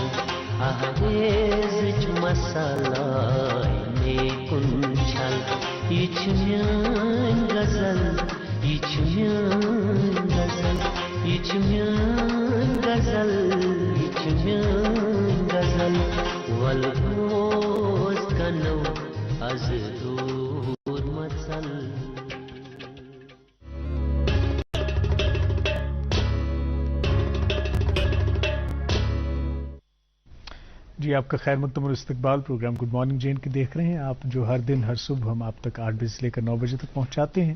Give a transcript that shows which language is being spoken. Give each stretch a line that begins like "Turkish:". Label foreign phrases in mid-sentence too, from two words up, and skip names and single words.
Kashmiri: اہریزٕچ مسالے مے کُن چھل یہِ چھِ میٲنۍ غزل یہِ چھِ میٲنۍ غزل یہِ چھِ میٲنۍ غزل یہِ چھِ میٲنۍ غزل وَلہٕ بوز کَنو از دوٗر مَژَل
Urdu: جی آپ کا خیر مقدم اور استقبال پروگرام گڈ مارننگ جین کے دیکھ رہے ہیں آپ، جو ہر دن ہر صبح ہم آپ تک 8 بجے سے لے کر 9 بجے تک پہنچاتے ہیں.